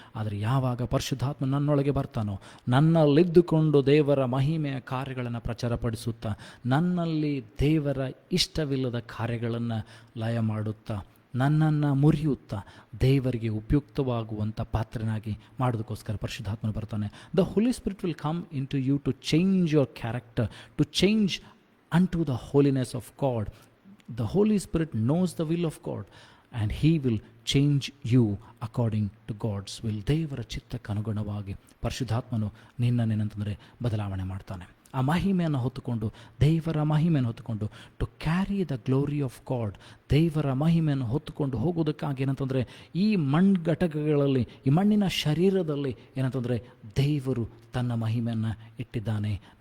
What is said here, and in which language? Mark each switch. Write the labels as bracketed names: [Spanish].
[Kannada] ಆದರೆ ಯಾವಾಗ ಪರಿಶುದ್ಧಾತ್ಮ ನನ್ನೊಳಗೆ ಬರ್ತಾನೋ, ನನ್ನಲ್ಲಿದ್ದುಕೊಂಡು ದೇವರ ಮಹಿಮೆಯ ಕಾರ್ಯಗಳನ್ನು ಪ್ರಚಾರಪಡಿಸುತ್ತಾ, ನನ್ನಲ್ಲಿ ದೇವರ ಇಷ್ಟವಿಲ್ಲದ ಕಾರ್ಯಗಳನ್ನು ಲಯ ಮಾಡುತ್ತಾ, ನನ್ನನ್ನು ಮುರಿಯುತ್ತಾ ದೇವರಿಗೆ ಉಪಯುಕ್ತವಾಗುವಂಥ ಪಾತ್ರನಾಗಿ ಮಾಡೋದಕ್ಕೋಸ್ಕರ ಪರಿಶುದ್ಧಾತ್ಮನು ಬರ್ತಾನೆ. [English] The Holy Spirit will come into you to change your character, to change unto the holiness of God. The Holy Spirit knows the will of God and He will change you according to God's will. [Kannada] ದೇವರ ಚಿತ್ತಕ್ಕನುಗುಣವಾಗಿ ಪರಿಶುದ್ಧಾತ್ಮನು ನಿನ್ನನ್ನೇನಂತಂದರೆ ಬದಲಾವಣೆ ಮಾಡ್ತಾನೆ. ಆ ಮಹಿಮೆಯನ್ನು ಹೊತ್ತುಕೊಂಡು, ದೇವರ ಮಹಿಮೆಯನ್ನು ಹೊತ್ತುಕೊಂಡು, [English] to carry the glory of God, [Kannada] ದೇವರ ಮಹಿಮೆಯನ್ನು ಹೊತ್ತುಕೊಂಡು ಹೋಗೋದಕ್ಕಾಗಿ ಏನಂತಂದರೆ ಈ ಘಟಕಗಳಲ್ಲಿ, ಈ ಮಣ್ಣಿನ ಶರೀರದಲ್ಲಿ ಏನಂತಂದರೆ ದೇವರು ತನ್ನ ಮಹಿಮೆಯನ್ನು ಇಟ್ಟಿದ್ದಾನೆ.